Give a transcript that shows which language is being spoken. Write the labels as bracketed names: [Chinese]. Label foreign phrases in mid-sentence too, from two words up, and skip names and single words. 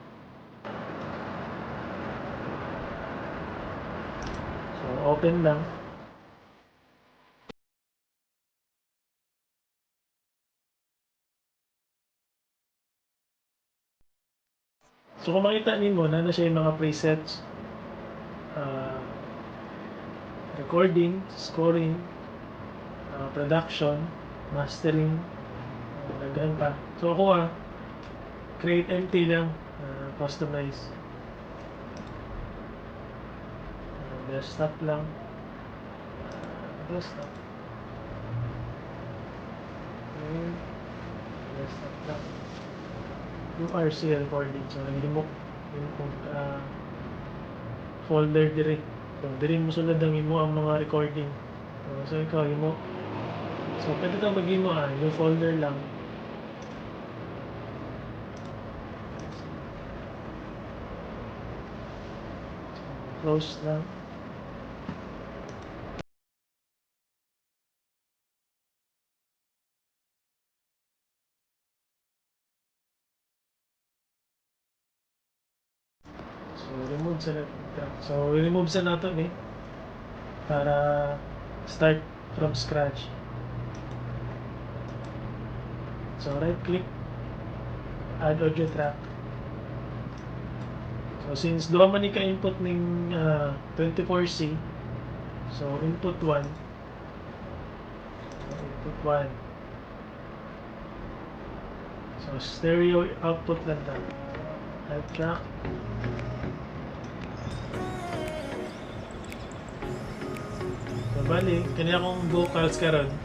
[Cebuano] So, open lang. So, kung makita ninyo, na siya yung mga presets. [English] Uh, Recording, scoring, production, mastering, [Cebuano] daghan pa. So, ako create empty lang, customize. Desktop lang. [English] Desktop. Okay. [Cebuano] Desktop lang. [English] URC recording. [Cebuano] So, nag-remove yung folder diri. So, diri mo sulod ang imo ang mga recording. So ikaw, imo. So, pwede kang mag-imo yung folder lang. So, close lang. So, remove sa natin. So, remove sa nato ni para [English] start from scratch. So, right click, add audio track. [Cebuano] So, since duha man ni ka input ning 24C, so input 1, input 1. So, stereo output lang ta. [English] Add track. [Cebuano] So, bali, kanya akong vocals karon.